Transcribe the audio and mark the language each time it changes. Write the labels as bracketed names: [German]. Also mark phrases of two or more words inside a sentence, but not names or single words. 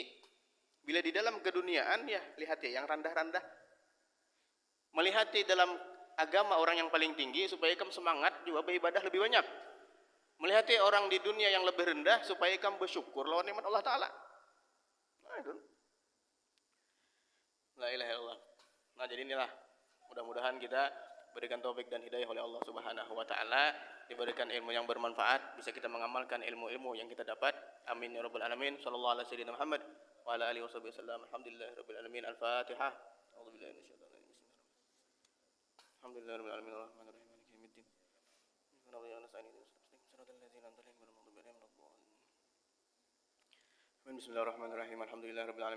[Banjar] Bila di dalam keduniaan ya lihati yang rendah-rendah. Melihati dalam agama orang yang paling tinggi supaya ikam semangat juga beribadah lebih banyak. Melihati orang di dunia yang lebih rendah supaya ikam bersyukur lawan nikmat Allah Ta'ala. Nah itu. [Arabic] لا إله إلا الله. [Indonesian] Nah jadi inilah mudah-mudahan kita berikan taufik dan hidayah oleh Allah [Arabic] سبحانه وتعالى, [Indonesian] diberikan ilmu yang bermanfaat, bisa kita mengamalkan ilmu-ilmu yang kita dapat. [Arabic] آمين يا رب العالمين. صلى الله عليه وسلم محمد وعلى آله وسلم. الحمد لله رب العالمين. Al-Fatihah. أعوذ بالله من الشيطان الرجيم. الحمد لله رب العالمين. الرحمن الرحيم. مالك يوم الدين. بسم الله الرحمن الرحيم. الحمد لله رب العالمين.